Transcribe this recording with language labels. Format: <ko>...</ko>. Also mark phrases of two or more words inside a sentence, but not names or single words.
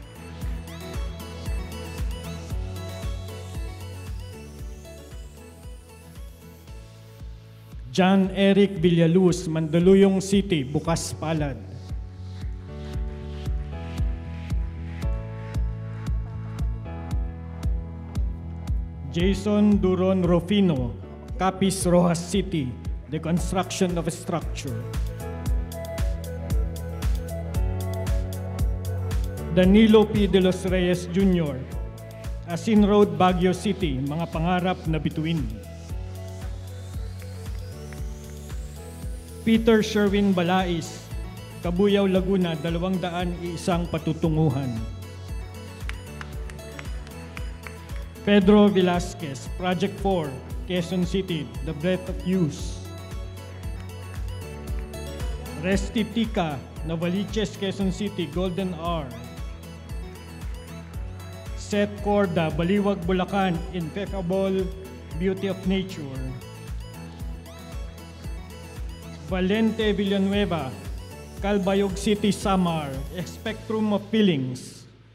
<tl>John Eric Villaluz, Mandaluyong City, Bukas Palad.</tl> <en>Jason Duron Rufino, Capiz Rojas City, the construction of a structure.</en> <tl>Danilo P. de los Reyes Jr., Asin Road, Baguio City, mga pangarap na bituin. Peter Sherwin Balais, Kabuyao, Laguna, 201 patutunguhan.</tl> <en>Pedro Velasquez, Project 4, Quezon City, The Breath of Use. Resty Tika, Novaliches, Quezon City, Golden Hour. Seth Corda, Baliwag, Bulacan, Ineffable Beauty of Nature. Valente Villanueva, Calbayog City, Samar, A Spectrum of Feelings.</en>